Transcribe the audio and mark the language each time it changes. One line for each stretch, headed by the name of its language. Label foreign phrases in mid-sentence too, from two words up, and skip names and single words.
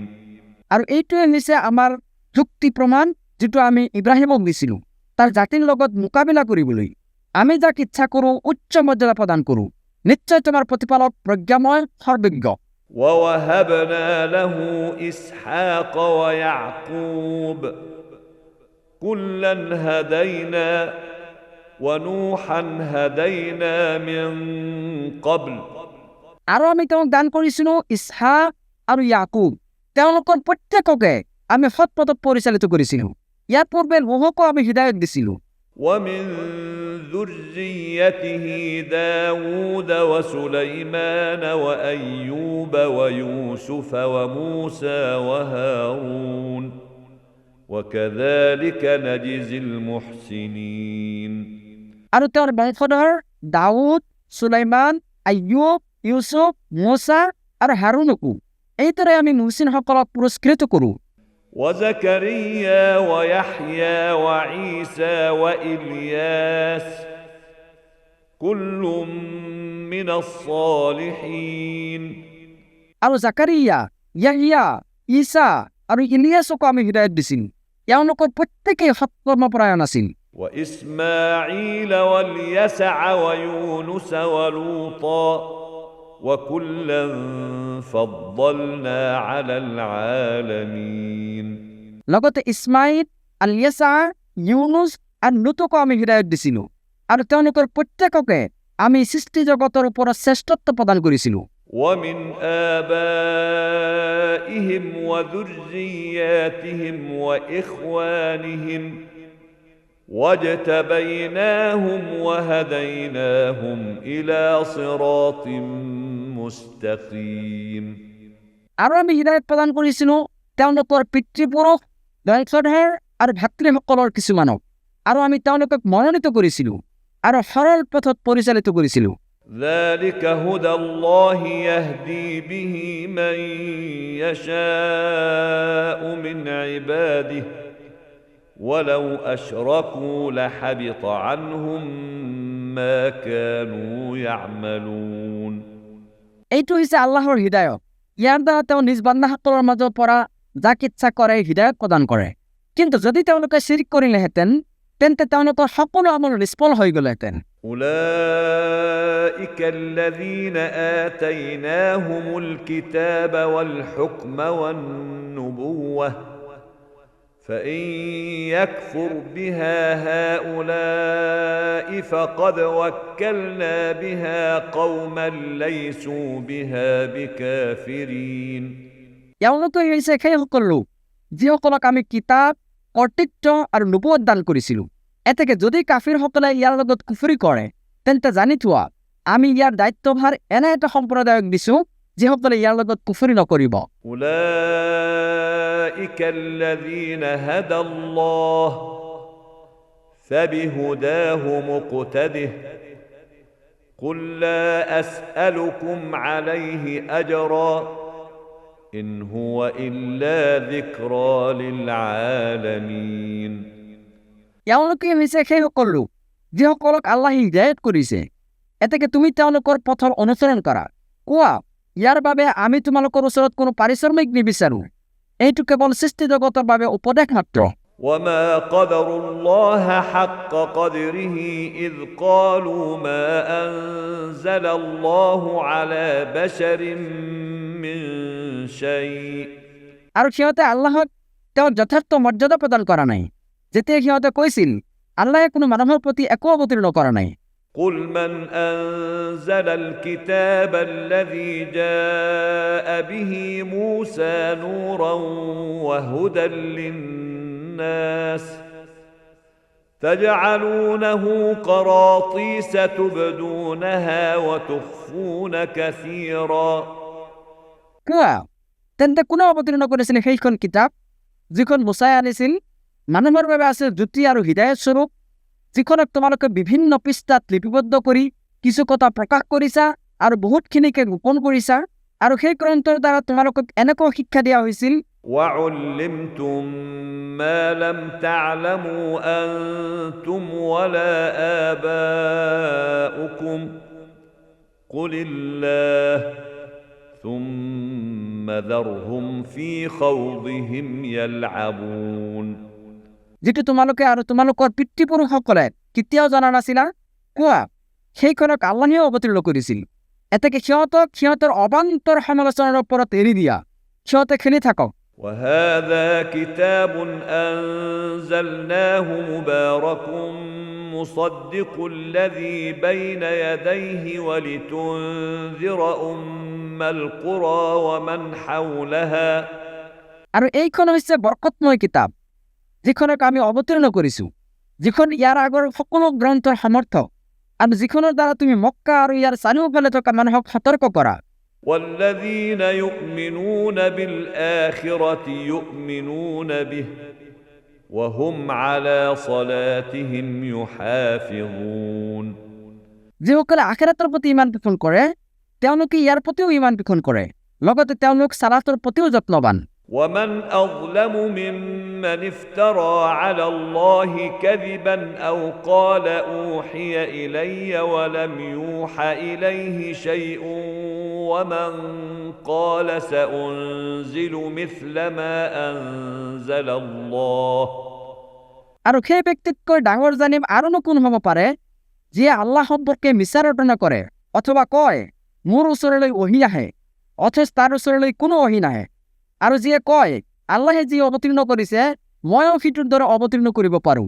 Assamese: আৰু এইটোৱে হৈছে আমাৰ যুক্তি প্ৰমাণ যিটো আমি ইব্ৰাহিমক দিছিলোঁ তাৰ জাতিৰ লগত মোকাবিলা কৰিবলৈ আমি যাক ইচ্ছা কৰোঁ উচ্চ মৰ্যাদা প্ৰদান কৰোঁ নিশ্চয় তোমাৰ প্ৰতিপালক প্ৰজ্ঞাময় সৰ্বজ্ঞ
Arabic: ووهبنا له إسحاق ويعقوب كلا هدينا ونوحا هدينا من قبل
Assamese: আৰু আমি তেওঁক দান কৰিছিলোঁ ইছহাক আৰু ইয়াকুব তেওঁলোকৰ প্ৰত্যেককে আমি সৎপথত পৰিচালিত কৰিছিলোঁ ইয়াৰ পূৰ্বে নোহকো আমি হৃদায়ত দিছিলোঁ
Arabic: ومن ذريته داود وسليمان وأيوب ويوسف وموسى وهارون وكذلك نجزي المحسنين
Assamese: আৰু তেওঁৰ বংশধৰ দাউদ সুলাইমান আইয়ুব ইউসুফ মুসা আৰু হাৰুনকো এইদৰে আমি মুহচিনসকলক পুৰস্কৃত কৰোঁ
Arabic: وزكريا ويحيى وعيسى وإلياس كل من الصالحين
Assamese: আৰু জাকাৰিয়া ইয়াহিয়া ঈসা আৰু ইলিয়াছকো আমি হৃদায়ত দিছিলোঁ তেওঁলোকৰ প্ৰত্যেকেই সৎকৰ্মপৰায়ণ আছিল
Arabic: وإسماعيل واليسع ويونس ولوطا وكلا فضلنا على العالمين
Assamese: লগতে ইছমাইল আলিয়াছা ইউনুছ আৰু লুতকো আমি হৃদায়ত দিছিলোঁ আৰু তেওঁলোকৰ প্ৰত্যেককে আমি সৃষ্টি জগতৰ ওপৰত শ্ৰেষ্ঠত্ব প্ৰদান কৰিছিলোঁ
Arabic: ومن آبائهم وذرياتهم وإخوانهم واجتبيناهم وهديناهم إلى صراط مستقيم
Assamese: আৰু আমি হৃদায়ত প্ৰদান কৰিছিলোঁ তেওঁলোকৰ পিতৃপুৰুষ বংশধৰ আৰু ভাতৃসকলৰ কিছুমানক আৰু আমি তেওঁলোকক মনোনীত কৰিছিলোঁ আৰু সৰল পথত পৰিচালিত কৰিছিলোঁ
Arabic: ذلك هدى الله يهدي به من يشاء من عباده ولو أشركوا لحبط عنهم ما كانوا يعملون
Assamese: এইটো হৈছে আল্লাহৰ হৃদায়ত ইয়াৰ দ্বাৰা তেওঁ নিজ বান্দাসকলৰ মাজৰ পৰা যাক ইচ্ছা কৰে হৃদায়ত প্ৰদান কৰে কিন্তু যদি তেওঁলোকে শিৰক কৰিলেহেঁতেন তেন্তে তেওঁলোকৰ সকলো আমল নিষ্ফল হৈ গ'লহেঁতেন
Arabic: أولئك الذين آتيناهم الكتاب والحكم والنبوة فإن يكفر بها هؤلاء فقد وكلنا بها قوما ليسوا بها بكافرين
Assamese: এওঁলোকে হৈছে সেইসকল লোক যিসকলক আমি কিতাপ কৰ্তৃত্ব আৰু নবুৱত দান কৰিছিলোঁ এতেকে যদি কাফিৰসকলে ইয়াৰ লগত কুফৰি কৰে তেন্তে জানি থোৱা আমি ইয়াৰ দায়িত্বভাৰ এনে এটা সম্প্ৰদায়ক দিছোঁ যিসকলে ইয়াৰ লগত কুফৰি নকৰিব
Arabic: أولئك الذين هدى الله فبهداه مقتده قل لا أسألكم عليه أجرا إن هو إلا ذكرى للعالمين
Assamese: এওঁলোকে হৈছে সেইসকল লোক যিসকলক আল্লাহ হিদায়ত কৰিছে, এতেকে তুমি তেওঁলোকৰ পথৰ অনুসৰণ কৰা। কোৱা, ইয়াৰ বাবে আমি তোমালোকৰ ওচৰত কোনো পাৰিশ্ৰমিক নিবিচাৰো, এইটো কেৱল সৃষ্টি জগতৰ বাবে উপদেশ মাত্ৰ।
Arabic: وما قدروا الله حق قدره إذ قالوا ما أنزل الله على بشر من شيء
Assamese: আৰু সিহঁতে আল্লাহক তেওঁৰ যথাৰ্থ মৰ্যাদা প্ৰদান কৰা নাই, যেতিয়া সিহঁতে কৈছিল আল্লাহে কোনো মানুহৰ প্ৰতি একো অৱতীৰ্ণ কৰা নাই।
Arabic: قل من أنزل الكتاب الذي جاء به موسى نورا وهدى للناس تجعلونه قراطيس تبدونها وتخفون كثيرا
Assamese: কোৱা, তেন্তে কোনে অৱতীৰ্ণ কৰিছিল সেইখন কিতাপ যিখন মুছাই আনিছিল? মানুহৰ বাবে আছে জ্যোতি আৰু হৃদায়ত স্বৰূপ, যিখনক তোমালোকে বিভিন্ন পৃষ্ঠাত লিপিবদ্ধ কৰি কিছু কথা প্ৰকাশ কৰিছা আৰু বহুতখিনিকে গোপন কৰিছা, আৰু সেই গ্ৰন্থৰ দ্বাৰা তোমালোকক এনেকুৱা শিক্ষা দিয়া হৈছিল
Arabic: وعلمتم ما لم تعلموا أنتم ولا آباؤكم قل الله ثم ذرهم في خوضهم يلعبون
Assamese: যিটো তোমালোকে আৰু তোমালোকৰ পিতৃপুৰুষসকলে কেতিয়াও জনা নাছিলা, কোৱা, সেইখনক আল্লাহে অৱতীৰ্ণ কৰিছিল। এতেকে সিহঁতক সিহঁতৰ অবান্তৰ সমালোচনাৰ ওপৰত এৰি দিয়া, সিহঁতে খেলি থাকক।
Arabic: وهذا كتاب أنزلناه مبارك مصدق الذي بين يديه ولتنذر أم القرى ومن حولها
Assamese: আৰু এইখন হৈছে বৰকতময় কিতাপ, যিখনক আমি অৱতীৰ্ণ কৰিছোঁ, যিখন ইয়াৰ আগৰ সকলো গ্ৰন্থৰ সমৰ্থক, আৰু যিখনৰ দ্বাৰা তুমি মক্কা আৰু ইয়াৰ চাৰিওফালে থকা মানুহক সতৰ্ক কৰা।
Arabic: والذين يؤمنون بالآخرة يؤمنون به وهم على صلاتهم يحافظون
Assamese: যিসকলে আখিৰাতৰ প্ৰতি ইমান পোষণ কৰে তেওঁলোকে ইয়াৰ প্ৰতিও ইমান পোষণ কৰে, লগতে তেওঁলোক সালাতৰ প্ৰতিও যত্নৱান।
Arabic: ومن أظلم ممن افترى على الله كذبا أو قال أوحي إلي ولم يوحى إليه شيء ومن قال سأنزل مثل ما أنزل الله
Assamese: আৰু সেই ব্যক্তিতকৈ ডাঙৰ জানিম আৰুনো কোন হ'ব পাৰে, যিয়ে আল্লাহ সম্পৰ্কে মিছা ৰটনা কৰে অথবা কয় মোৰ ওচৰলৈ ওহী আহে, অথচ তাৰ ওচৰলৈ কোনো ওহী নাহে, আৰু যিয়ে কয় আল্লাহে যি অৱতীৰ্ণ কৰিছে ময়ো সিটোৰ দৰে অৱতীৰ্ণ কৰিব পাৰোঁ।